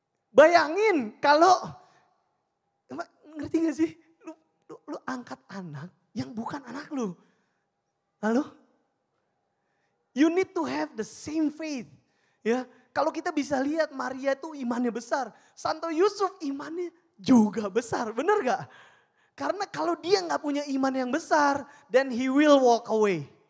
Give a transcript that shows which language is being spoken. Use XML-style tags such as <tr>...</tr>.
<id>Bayangin kalau, ngerti gak sih? Lu angkat anak yang bukan anak lu. Halo?</id> <en>You need to have the same faith.</en> <id>Ya, kalau kita bisa lihat Maria itu imannya besar. Santo Yusuf imannya juga besar, benar gak? Karena kalau dia gak punya iman yang besar,</id> <en>then he will walk away.</en>